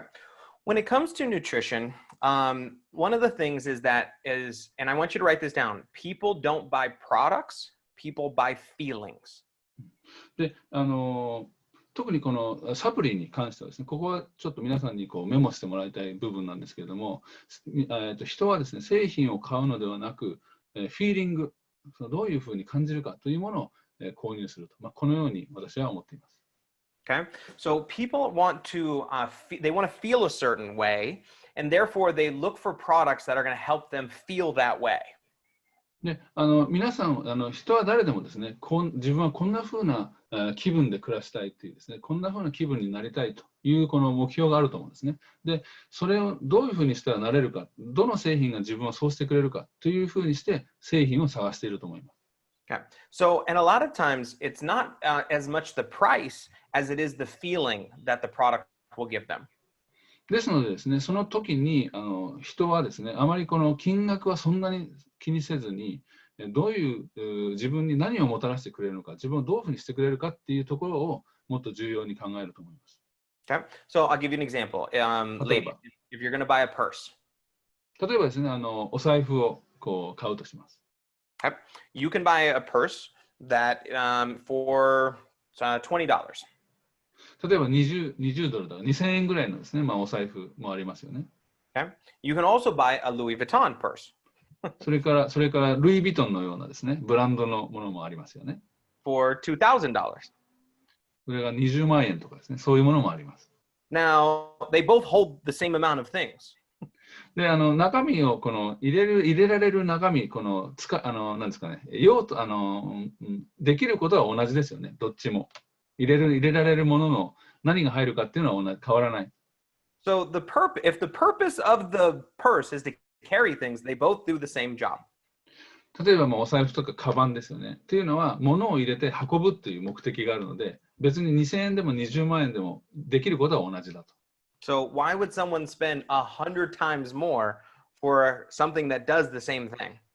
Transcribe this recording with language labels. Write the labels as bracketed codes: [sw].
[en] Okay. When it comes to nutrition, one of the things is that is, and I want you to write this down, people don't buy products, people buy feelings. [ja] で、特にこのサプリに関してはですね、ここはちょっと皆さんにこうメモしてもらいたい部分なんですけれども、人はですね、製品を買うのではなく、フィーリング、どういうふうに感じるかというものを購入すると、まあ、このように私は思っています。 [en] Okay, so people want to they want to feel a certain way, and therefore they look for products that are going to help them feel that way. [ja] で、皆さん、人は誰でもですね、自分はこんな風な気分で暮らしたいというですね、こんな風な気分になりたいというこの目標があると思うんですね。で、それをどういう風にしたらなれるか、どの製品が自分をそうしてくれるかという風にして製品を探していると思います。 [en] Okay, so and a lot of times it's not as much the price as it is the feeling that the product will give them. ですのでですね、その時に人はですね、あまりこの金額はそんなに気にせずに、どういう自分に何をもたらしてくれるのか、自分をどういうふうにしてくれるかっていうところをもっと重要に考えると思います。 Okay, so I'll give you an example. Ladies, if you're going to buy a purse. [ja] 例えばですね、お財布をこう買うとします。 [en] Okay, you can buy a purse that for $20. [ja] 例えば20ドルだ、2000円ぐらいのですね、まあ、お財布もありますよね。 [en] Okay, you can also buy a Louis Vuitton purse. [ja] それからルイ・ヴィトンのようなですね、ブランドのものもありますよね。 [en] For $2,000. [ja] それが20万円とかですね、そういうものもあります。 [en] Now, they both hold the same amount of things. [ja] で、中身をこの入れられる中身、このなんですかね、用途できることは同じですよね、どっちも。入れられるものの何が入るかっていうのは変わらない。 [en] So if the purpose of the purse is to carry things, they both do the same job. [ja] 例えばお財布とかカバンですよね。っていうのは物を入れて運ぶという目的があるので、別に2000円でも20万円でもできることは同じだと。 [en] So why would someone spend 100 times more for something that does the same thing?